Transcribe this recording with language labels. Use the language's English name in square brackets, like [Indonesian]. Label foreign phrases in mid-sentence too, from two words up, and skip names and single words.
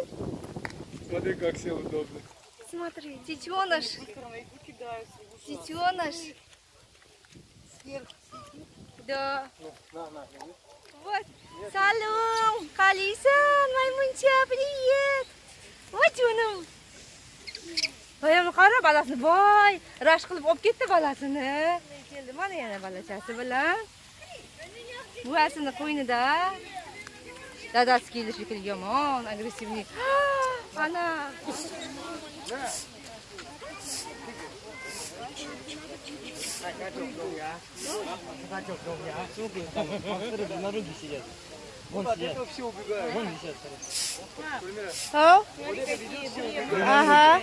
[Russian] Смотри, как все удобно. Смотри, детеныш. Детеныш. Да. На. Вот. Салом, Калисан, Маймунча, привет. Вот он. [Uzbek] Voy, qara balasini, voy, rash qilib olib ketdi balasini. Keldi, mana yana balachasi bilan. Buvasini qo'ynida. Dadasi keldi shekilli yomon, agressivniy. Ana. [Russian] Это все убегают. О? Ага.